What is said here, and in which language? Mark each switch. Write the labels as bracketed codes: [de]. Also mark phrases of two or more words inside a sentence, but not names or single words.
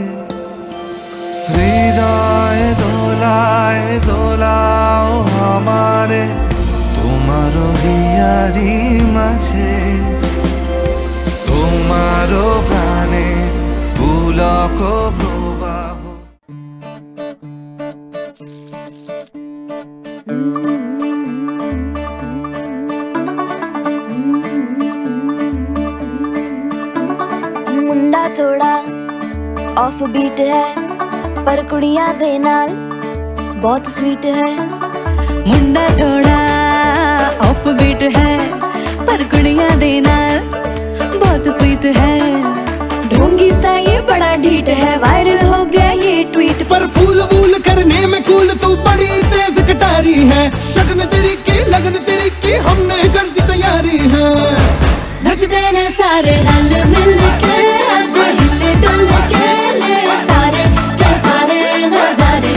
[bn] হৃদয় দোলায় দোলাও আমারে তোমার হিয়ারি মাঝে, তোমার প্রাণে পুলক প্রবাহ। [pa] ਮੁੰਡਾ ਥੋੜਾ [en] off beat [pa] ਹੈ, ਪਰ ਕੁੜੀਆਂ ਦੇ ਨਾਲ ਬਹੁਤ ਸਵੀਟ ਹੈ। ਮੁੰਡਾ ਥੋੜਾ [en] off beat [pa] ਹੈ, ਪਰ ਕੁੜੀਆਂ ਦੇ ਨਾਲ ਬਹੁਤ ਸਵੀਟ ਹੈ। [hi] ढोंगी सा ये बड़ा ढीठ है, वायरल हो गया ये ट्वीट। पर फूल वूल करने में कूल तू बड़ी तेज कटारी है, शगन तेरी की लगन तेरी की हमने कर दी तैयारी है। [pa] ਨੱਚਦੇ ਨੇ ਸਾਰੇ ਰਲ ਮਿਲ ਕੇ, [hi] आज हिले डुल के ले सारे के सारे नजारे।